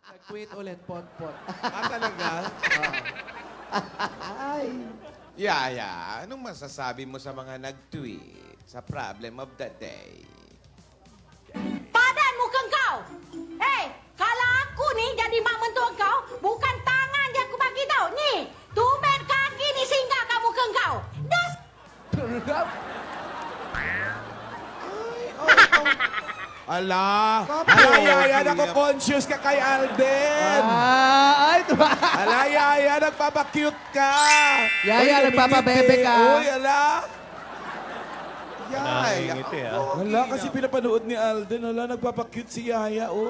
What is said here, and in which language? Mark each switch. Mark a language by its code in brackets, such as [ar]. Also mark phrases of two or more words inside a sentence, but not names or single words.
[tl] Tweet ulit, pot-pot. Talaga? Ay. Yaya, anong masasabi mo sa mga nag-tweet sa [en] problem of the day? [ms] Padan mukhang kau. Kalau aku ni jadi mak mentua kau, bukan tangan yang aku bagi tau. Ni, tumben kaki ni singgah kat muka kau. [tl] Das. Ala! Ala, Yaya, nako-conscious ka kay Alden! Ay, diba? Ala, Yaya, nagpapakute ka! Yaya, nagpapabebe ka. Uy, ala! Yaya, Nakangiti, Wala, kasi pinapanood ni Alden. Ala, nagpapakute si Yaya, oh.